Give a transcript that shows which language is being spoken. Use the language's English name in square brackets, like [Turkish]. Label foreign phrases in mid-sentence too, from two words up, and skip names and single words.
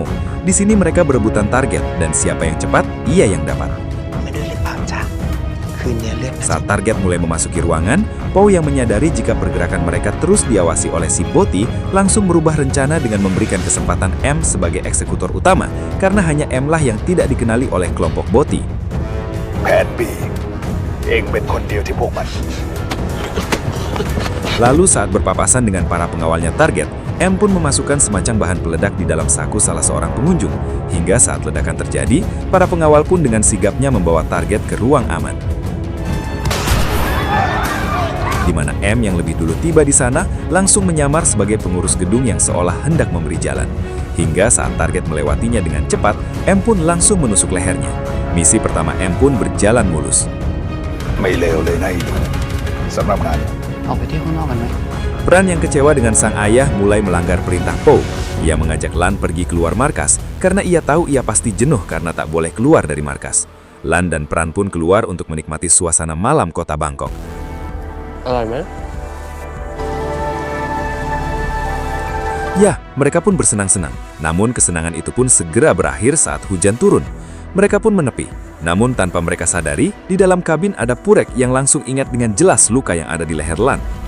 [Indonesian] Di sini mereka berebutan target, dan siapa yang cepat, ia yang dapat. Saat target mulai memasuki ruangan, Poe yang menyadari jika pergerakan mereka terus diawasi oleh si Boti langsung merubah rencana dengan memberikan kesempatan M sebagai eksekutor utama, karena hanya M lah yang tidak dikenali oleh kelompok Boti. [Thai] แผน B เองเป็นคนเดียวที่พวกมัน [Indonesian] Lalu saat berpapasan dengan para pengawalnya target, M pun memasukkan semacam bahan peledak di dalam saku salah seorang pengunjung. Hingga saat ledakan terjadi, para pengawal pun dengan sigapnya membawa target ke ruang aman. Di mana M yang lebih dulu tiba di sana langsung menyamar sebagai pengurus gedung yang seolah hendak memberi jalan. Hingga saat target melewatinya dengan cepat, M pun langsung menusuk lehernya. Misi pertama M pun berjalan mulus. [Thai] ไม่เลวเลยนะไอ้หนูสำหรับงาน ออกไปเที่ยวข้างนอกกันไหม [Indonesian] Pran yang kecewa dengan sang ayah mulai melanggar perintah Poe. Ia mengajak Lan pergi keluar markas karena ia tahu ia pasti jenuh karena tak boleh keluar dari markas. Lan dan Pran pun keluar untuk menikmati suasana malam kota Bangkok. [Thai] อร่อยไหม [Indonesian] Ya, mereka pun bersenang-senang. Namun kesenangan itu pun segera berakhir saat hujan turun. Mereka pun menepi. Namun tanpa mereka sadari, di dalam kabin ada Purek yang langsung ingat dengan jelas luka yang ada di leher Lan.